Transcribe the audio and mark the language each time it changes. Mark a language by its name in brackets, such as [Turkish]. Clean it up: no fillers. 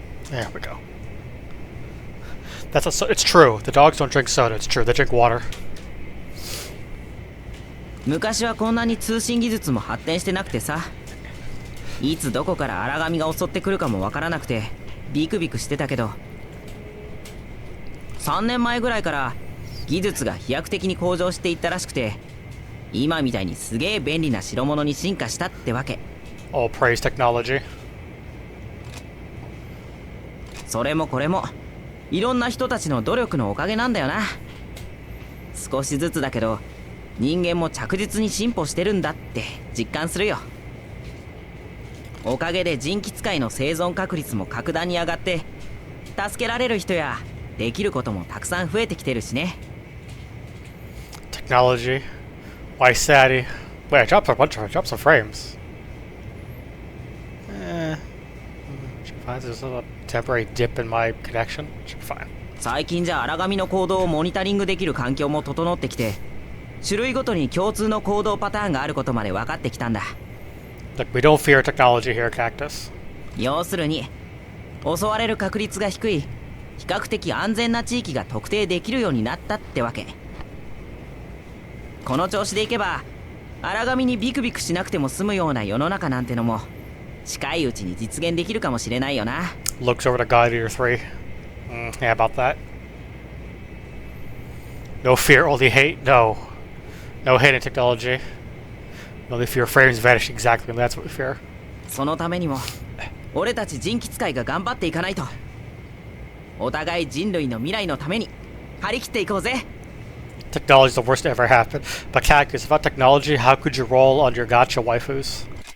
[English] There we go. It's true. The dogs don't drink soda. It's true. They drink water. [Japanese] 昔はこんなに通信技術も発展してなくてさ、いつどこから荒神が襲ってくるかもわからなくてビクビクしてたけど、3年前ぐらいから技術が飛躍的に向上していったらしくて、今みたいにすげえ便利な代物に進化したってわけ。 [English] All praise technology. [Japanese] それもこれもいろんな人たちの努力のおかげなんだよな。少しずつだけど人間も着実に進歩してるんだって実感するよ。おかげで人気使いの生存確率も格段に上がって、助けられる人やできることもたくさん増えてきてるしね。 [English] Technology. Why Sadie? Wait, I dropped some frames. There's a temporary dip in my connection. Should be fine. [Japanese] 最近じゃ荒神の行動をモニタリングできる環境も整ってきて、種類ごとに共通の行動パターンがあることまで分かってきたんだ。 [English] Look, we don't fear technology here, Cactus. [Japanese] 要するに襲われる確率が低い比較的安全な地域が特定できるようになったってわけ。この調子でいけば荒神にビクビクしなくても済むような世の中なんてのも近いうちに実現できるかもしれないよな。 [English] Looks over to God Eater 3. Yeah, about that. No fear, only hate. No. No hate in technology. Only fear frames vanish exactly, and that's what we fear. [Japanese] そのためにも俺たち人気使いが頑張っていかないと。お互い人類の未来のために張り切っていこうぜ。 [English] Technology is the worst to ever happen. But Cactus, without technology, how could you roll on your gacha waifus?